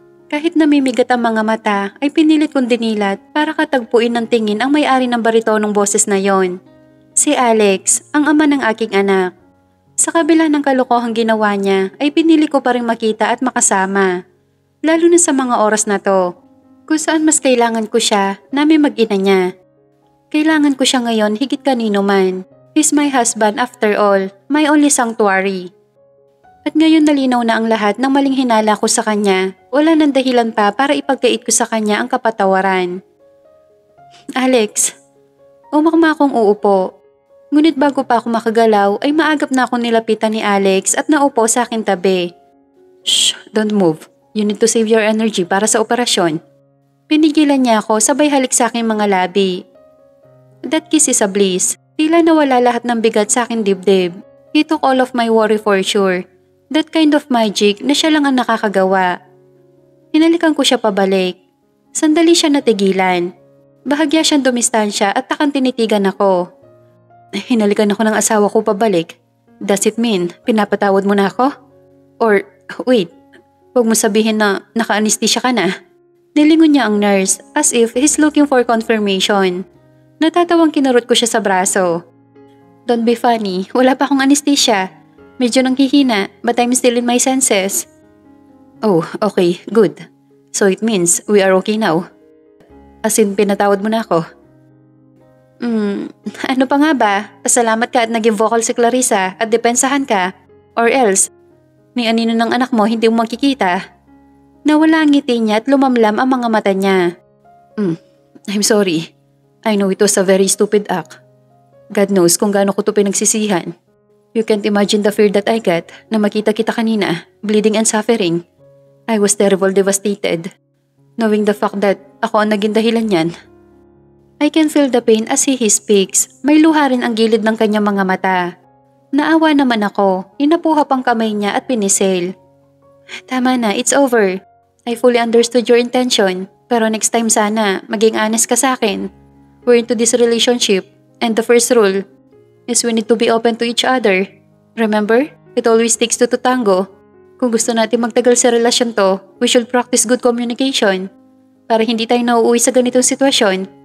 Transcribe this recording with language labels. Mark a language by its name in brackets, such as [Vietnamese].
[Filipino] Kahit namimigat ang mga mata ay pinilit kong dinilat para katagpuin ng tingin ang may-ari ng baritonong boses na yon. Si Alex, ang ama ng aking anak. Sa kabila ng kalokohang ginawa niya ay pinili ko pa rin makita at makasama. Lalo na sa mga oras na to. Kung saan mas kailangan ko siya, namin mag-ina niya. Kailangan ko siya ngayon higit kanino man. [English] He's my husband after all, my only sanctuary. [Filipino] At ngayon nalinaw na ang lahat ng maling hinala ko sa kanya. Wala nang dahilan pa para ipagkait ko sa kanya ang kapatawaran. Alex, umakma akong uupo. Ngunit bago pa ako makagalaw ay maagap na akong nilapitan ni Alex at naupo sa aking tabi. [English] Shh, don't move. You need to save your energy [Filipino] para sa operasyon. Pinigilan niya ako sabay halik sa aking mga labi. [English] That kiss is a bliss. [Filipino] Tila nawala lahat ng bigat sa aking dibdib. [English] He took all of my worry for sure. That kind of magic [Filipino] na siya lang ang nakakagawa. Hinalikan ko siya pabalik. Sandali siya natigilan. Bahagya siyang dumistansya at takang tinitigan ako. Hinalikan ako ng asawa ko pabalik. [English] Does it mean [Filipino] pinapatawad mo na ako? Or, wait, huwag mo sabihin na naka-anesthesia ka na. Nilingon niya ang [English] nurse as if he's looking for confirmation. [Filipino] Natatawang kinurot ko siya sa braso. [English] Don't be funny, [Filipino] wala pa akong anesthesia. Medyo nanghihina [English] but I'm still in my senses. Oh, okay, good. So it means we are okay now. [Filipino] As in, pinatawad mo na ako. Ano pa nga ba? Pasalamat ka at naging vocal si Clarissa at depensahan ka. Or else, ni anino ng anak mo hindi mo makikita. Nawala ang ngiti niya at lumamlam ang mga mata niya. [English] I'm sorry. I know it was a very stupid act. God knows [Filipino] kung gaano ko ito pinagsisihan. [English] You can't imagine the fear that I got [Filipino] na makita kita kanina, [English] bleeding and suffering. I was terrible devastated, knowing the fact that [Filipino] ako ang naging dahilan niyan. [English] I can feel the pain as he speaks. [Filipino] May luha rin ang gilid ng kanyang mga mata. Naawa naman ako, inapuhap ang kamay niya at pinisil. Tama na, [English] it's over. I fully understood your intention, pero next time sana, maging honest ka sa akin. We're into this relationship, and the first rule is we need to be open to each other. Remember, it always takes two to tango. [Filipino] Kung gusto natin magtagal sa relasyon to, [English] we should practice good communication. [Filipino] Para hindi tayo nauuwi sa ganitong sitwasyon.